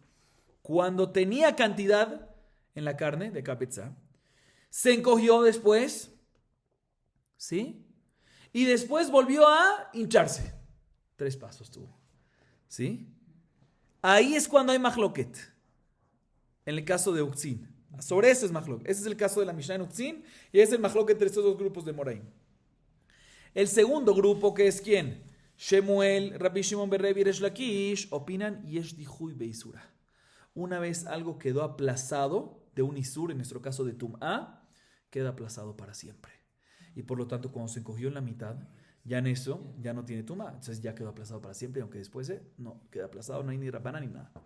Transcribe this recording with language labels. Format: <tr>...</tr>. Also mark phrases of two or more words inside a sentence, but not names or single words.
<es>Cuando tenía cantidad en la carne de capetza, se encogió después, ¿sí?, y después volvió a hincharse. 3 pasos tuvo, ¿sí? Ahí es cuando hay mahloket. En el caso de Uktzin. Sobre eso es mahloket. Ese es el caso de la Mishnah en Uktzin y es el mahloket entre estos dos grupos de Moraim. El segundo grupo, que es ¿quién? Shemuel, Rabbi Shimon Berrebi y Resh Lakish, opinan</es> <he>יש דיחוי באיסורא.</he> <es>Una vez algo quedó aplazado de un Isur, en nuestro caso de Tum'a, queda aplazado para siempre. Y por lo tanto, cuando se encogió en la mitad, ya en eso ya no tiene Tum'a. Entonces ya quedó aplazado para siempre, aunque después no queda aplazado, no hay ni Rabbana ni nada.</es>